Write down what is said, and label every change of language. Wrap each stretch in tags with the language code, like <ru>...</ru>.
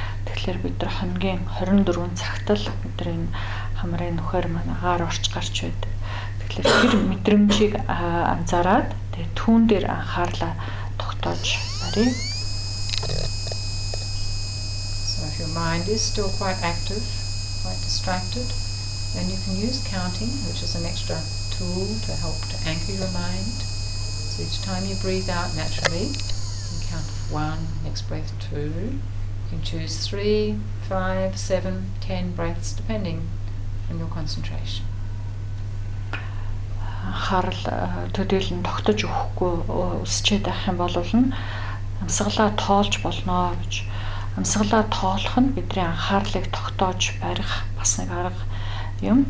<mn>Тэгэхээр бид нар хоногийн 24 цагт л бид нар энэ хамрын нүхээр маань агаар орж гарч байдаг. Тэгэхээр тэр мэдрэмжийг анзаараад тэгээ түүн дээр анхаарлаа тогтоож барья.</mn> <en>So if your mind is still quite active, quite distracted, then you can use counting, which is an extra tool to help to anchor your mind. So each time you breathe out naturally, you can count 1, next breath 2. You can choose 3, 5, 7, 10 breaths, depending on your concentration.</en> <mn>Анхаарал төдийлөн тогтож өгөхгүй өсчээд байх юм бол амьсгалаа тоолж болно гэж. Амьсгалаа тоолох нь бидний анхаарлыг тогтоож барих бас нэг арга юм.</mn>